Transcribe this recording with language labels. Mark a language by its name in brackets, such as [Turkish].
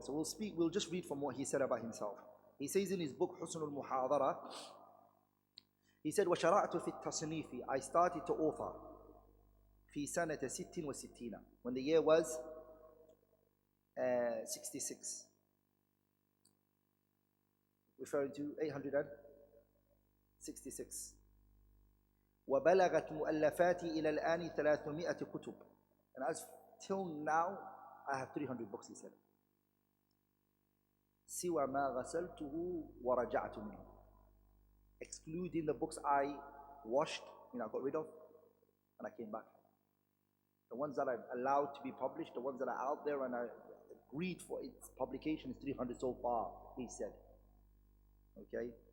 [English] So we'll just read from what he said about himself. He says in his book Husn al-Muḥādharah, he said, [Arabic] وَشَرَعْتُ فِي التَّصْنِيفِ, [English] I started to author [Arabic] في سنة [English] 66, when the year was 66, referring to 866. [Arabic] وبلغت مؤلفاتي إلى الآن 300 كتب. [English] And as till now, I have 300 books, he said. [Arabic] سوى ما غسلته ورجعت منه, [English] excluding the books I washed, I got rid of, and I came back. The ones that I've allowed to be published, the ones that are out there and I agreed for its publication is 300 so far, he said. Okay?